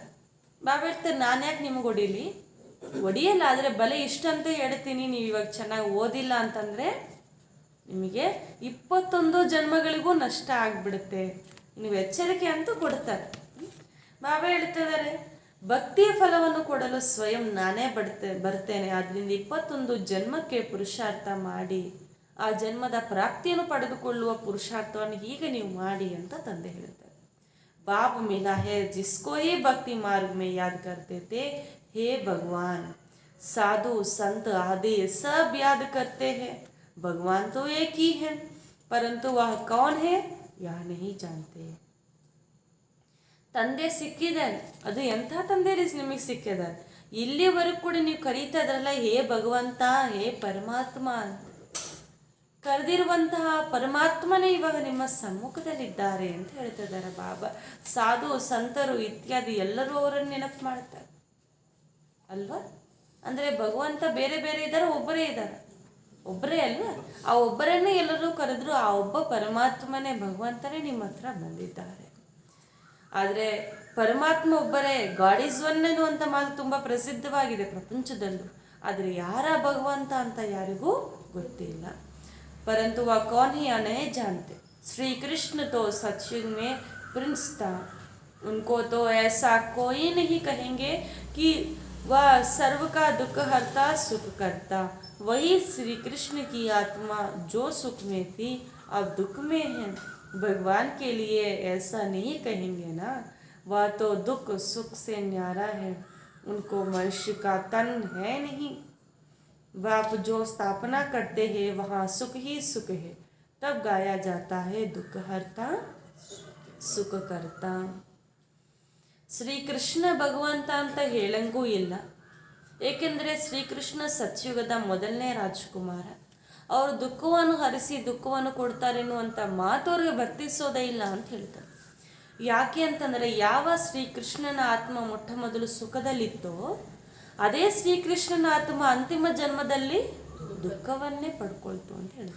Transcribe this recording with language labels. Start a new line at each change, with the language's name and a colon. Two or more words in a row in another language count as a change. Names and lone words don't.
Kannada: ಬಾಬಾ ಹೇಳ್ತಾರೆ, ನಾನು ಯಾಕೆ ನಿಮಗೆ ಹೊಡೀಲಿ, ಹೊಡಿಯಲ್ಲ, ಆದರೆ ಬಲೆ ಇಷ್ಟಂತ ಹೇಳ್ತೀನಿ, ನೀವು ಇವಾಗ ಚೆನ್ನಾಗಿ ಓದಿಲ್ಲ ಅಂತಂದರೆ ನಿಮಗೆ 21 ಜನ್ಮಗಳಿಗೂ ನಷ್ಟ ಆಗಿಬಿಡುತ್ತೆ, ನೀವು ಎಚ್ಚರಿಕೆ ಅಂತೂ ಕೊಡ್ತಾರೆ. ಬಾಬಾ ಹೇಳ್ತಿದ್ದಾರೆ, ಭಕ್ತಿಯ ಫಲವನ್ನು ಕೊಡಲು ಸ್ವಯಂ ನಾನೇ ಬರ್ತೇನೆ, ಆದ್ದರಿಂದ 21 ಜನ್ಮಕ್ಕೆ ಪುರುಷಾರ್ಥ ಮಾಡಿ ಆ ಜನ್ಮದ ಪ್ರಾಪ್ತಿಯನ್ನು ಪಡೆದುಕೊಳ್ಳುವ ಪುರುಷಾರ್ಥವನ್ನು ಹೀಗೆ ನೀವು ಮಾಡಿ ಅಂತ ತಂದೆ ಹೇಳ್ತಾರೆ.
Hindi: बाप मिला है जिसको ही भक्ति मार्ग में याद करते थे, हे भगवान साधु संत आदि सब याद करते हैं, भगवान तो एक ही है, परंतु वह कौन है यह नहीं जानते.
Kannada: ತಂದೆ ಸಿಕ್ಕಿದ್ದಾರೆ, ಅದು ಎಂಥ ತಂದೆ ನಿಮಗೆ ಸಿಕ್ಕಿದ್ದಾರೆ. ಇಲ್ಲಿವರೆಗೂ ಕೂಡ ನೀವು ಕರೀತಾ ಇದ್ರಲ್ಲ, ಹೇ ಭಗವಂತ, ಹೇ ಪರಮಾತ್ಮ, ಕರೆದಿರುವಂತಹ ಪರಮಾತ್ಮನೇ ಇವಾಗ ನಿಮ್ಮ ಸಮ್ಮುಖದಲ್ಲಿದ್ದಾರೆ ಅಂತ ಹೇಳ್ತಿದ್ದಾರೆ ಬಾಬಾ. ಸಾಧು ಸಂತರು ಇತ್ಯಾದಿ ಎಲ್ಲರೂ ಅವರನ್ನು ನೆನಪು ಮಾಡ್ತಾರೆ ಅಲ್ವಾ. ಅಂದರೆ ಭಗವಂತ ಬೇರೆ ಬೇರೆ ಇದ್ದಾರೆ, ಒಬ್ಬರೇ ಇದ್ದಾರೆ, ಒಬ್ಬರೇ ಅಲ್ವಾ. ಆ ಒಬ್ಬರನ್ನೇ ಎಲ್ಲರೂ ಕರೆದ್ರು, ಆ ಒಬ್ಬ ಪರಮಾತ್ಮನೇ ಭಗವಂತನೇ ನಿಮ್ಮ ಹತ್ರ ಬಂದಿದ್ದಾರೆ. ಆದರೆ ಪರಮಾತ್ಮ ಒಬ್ಬರೇ,
English: God is one
Kannada: ಎನ್ನುವಂಥ ಮಾತು ತುಂಬ ಪ್ರಸಿದ್ಧವಾಗಿದೆ ಪ್ರಪಂಚದಲ್ಲೂ. ಆದರೆ ಯಾರ ಭಗವಂತ ಅಂತ ಯಾರಿಗೂ ಗೊತ್ತಿಲ್ಲ.
Hindi: परंतु वह कौन ही नहीं जानते. श्री कृष्ण तो सत्युग में प्रिंस था, उनको तो ऐसा कोई नहीं कहेंगे कि वह सर्व का दुख हरता सुख करता. वही श्री कृष्ण की आत्मा जो सुख में थी अब दुख में है. भगवान के लिए ऐसा नहीं कहेंगे ना, वह तो दुख सुख से न्यारा है, उनको मनुष्य का तन है नहीं. बाप जो स्थापना करते हैं वहाँ सुख ही सुख है, तब गाया जाता है दुख हरता सुख करता.
Kannada: ಶ್ರೀಕೃಷ್ಣ ಭಗವಂತ ಅಂತ ಹೇಳಂಗೂ ಇಲ್ಲ, ಏಕೆಂದರೆ ಶ್ರೀಕೃಷ್ಣ ಸತ್ಯುಗದ ಮೊದಲನೇ ರಾಜಕುಮಾರ. ಅವರು ದುಃಖವನ್ನು ಹರಿಸಿ ದುಃಖವನ್ನು ಕೊಡ್ತಾರೆ ಎನ್ನುವಂಥ ಮಾತು ಅವ್ರಿಗೆ ವರ್ತಿಸೋದೇ ಇಲ್ಲ ಅಂತ ಹೇಳ್ತಾರೆ. ಯಾಕೆ ಅಂತಂದರೆ, ಯಾವ ಶ್ರೀಕೃಷ್ಣನ ಆತ್ಮ ಮೊಟ್ಟ ಮೊದಲು ಸುಖದಲ್ಲಿತ್ತೋ ಅದೇ ಶ್ರೀಕೃಷ್ಣನ ಆತ್ಮ ಅಂತಿಮ ಜನ್ಮದಲ್ಲಿ ದುಃಖವನ್ನೇ ಪಡ್ಕೊಳ್ತು ಅಂತ ಹೇಳಿದ್ರು.